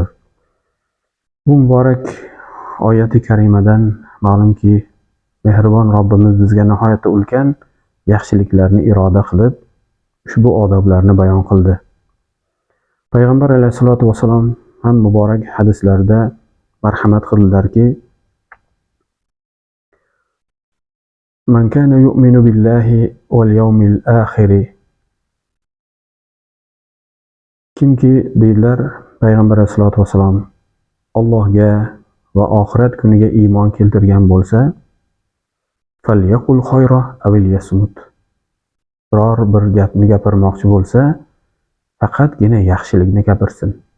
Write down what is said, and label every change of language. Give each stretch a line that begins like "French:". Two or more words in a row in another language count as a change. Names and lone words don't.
Uzbek: Bu muborak oyati karimadan ma'lumki, mehribon Robbimiz bizga nihoyatda ulkan yaxshiliklarni iroda qilib, ushbu odoblarni bayon qildi. Payg'ambar
Arabic: عليه الصلاة والسلام
Uzbek: ham muborak hadislarda marhamat qildilarki,
Arabic: من كان يؤمن بالله واليوم الآخر,
Uzbek: kimki deydilar Payg'ambar
Arabic: عليه الصلاة والسلام
Uzbek: Allohga va oxirat kuniga iymon keltirgan bo'lsa,
Arabic: فليقل خيرا أو ليصمت,
Uzbek: biror bir gapni gapirmoqchi bo'lsa, faqatgina yaxshilikni gapirsin.